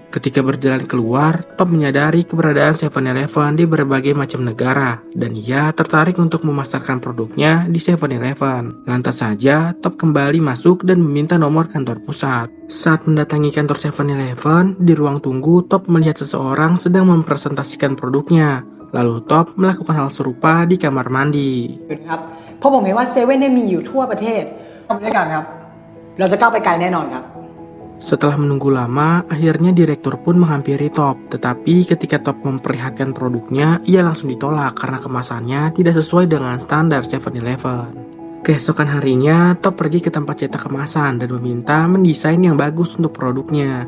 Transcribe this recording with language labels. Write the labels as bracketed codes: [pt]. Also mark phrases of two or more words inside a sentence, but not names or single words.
[id] Ketika berjalan keluar, Top menyadari keberadaan 7-Eleven di berbagai macam negara dan ia tertarik untuk memasarkan produknya di 7-Eleven. Lantas saja, Top kembali masuk dan meminta nomor kantor pusat. Saat mendatangi kantor 7-Eleven, di ruang tunggu Top melihat seseorang sedang mempresentasikan produknya. Lalu Top melakukan hal serupa di kamar mandi. [th] ครับเพราะผมเห็นว่าเซเว่นเนี่ยมีอยู่ทั่วประเทศทำด้วยกันครับเราจะก้าวไปไกลแน่นอนครับ [id] Setelah menunggu lama, akhirnya direktur pun menghampiri Top. Tetapi ketika Top memperlihatkan produknya, ia langsung ditolak karena kemasannya tidak sesuai dengan standar 7-Eleven. Keesokan harinya, Top pergi ke tempat cetak kemasan dan meminta mendesain yang bagus untuk produknya.